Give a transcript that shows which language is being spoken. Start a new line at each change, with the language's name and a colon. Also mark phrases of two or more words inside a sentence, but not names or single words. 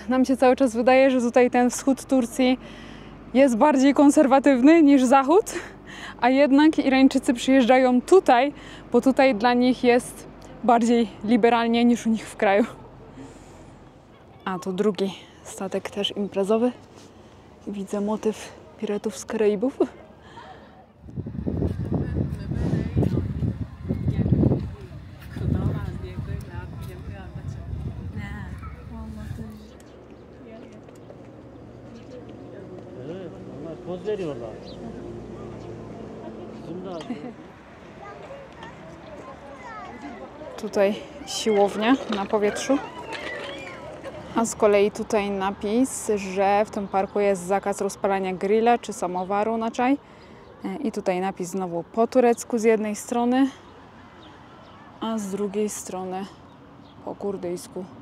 Polish: Nam się cały czas wydaje, że tutaj ten wschód Turcji jest bardziej konserwatywny niż zachód, a jednak Irańczycy przyjeżdżają tutaj, bo tutaj dla nich jest bardziej liberalnie niż u nich w kraju. A tu drugi statek też imprezowy. Widzę motyw Piratów z Karaibów.
Turkish: Poz veriyorlar. Bizim de
Polish: Tutaj siłownia na powietrzu. A z kolei tutaj napis, że w tym parku jest zakaz rozpalania grilla czy samowaru na czaj. I tutaj napis znowu po turecku z jednej strony, a z drugiej strony po kurdyjsku.